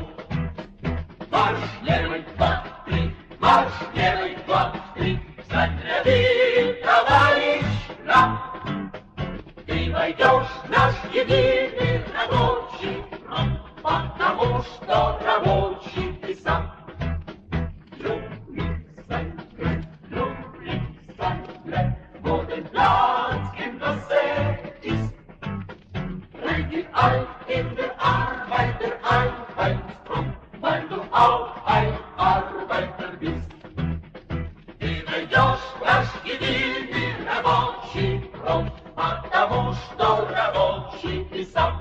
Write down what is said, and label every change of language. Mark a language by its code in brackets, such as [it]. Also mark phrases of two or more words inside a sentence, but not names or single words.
[ru] Марш левый, два, три, марш левый, два, три, взять ряды, товарищ нам. Ты войдешь в наш единый рабочий фронт, потому что рабочий ты сам. [en] In the cities, ready [de] in der Arbeiter Einheitsfront, weil du auch ein Arbeiter bist. [ru] Ты войдешь в наш единый рабочий фронт, потому что рабочий ты сам.